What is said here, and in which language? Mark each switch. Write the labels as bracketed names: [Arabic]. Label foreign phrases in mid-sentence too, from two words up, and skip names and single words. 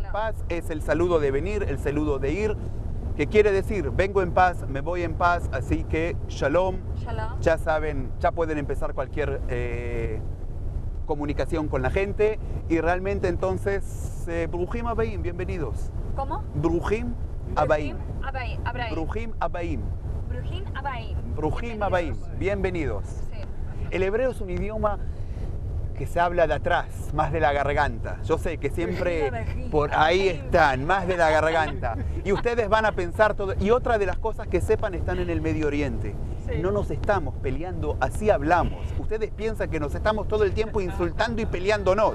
[Spanish] es paz, es el saludo de venir, el saludo de ir, que quiere decir, vengo en paz, me voy en paz, así que Shalom. Shalom. Ya saben, ya pueden empezar cualquier comunicación con la gente, y realmente entonces, [Hebrew] ברוכים הבאים, [Spanish] bienvenidos. ¿Cómo? [Hebrew] ברוכים הבאים. הבאים. ברוכים הבאים. ברוכים הבאים. ברוכים הבאים, [Spanish] bienvenidos. Sí. El hebreo es un idioma que se habla de atrás, más de la garganta. Yo sé que siempre por ahí están, más de la garganta. Y ustedes van a pensar todo. Y otra de las cosas que sepan están en el Medio Oriente. Sí. No nos estamos peleando, así hablamos. Ustedes piensan que nos estamos todo el tiempo insultando y peleándonos.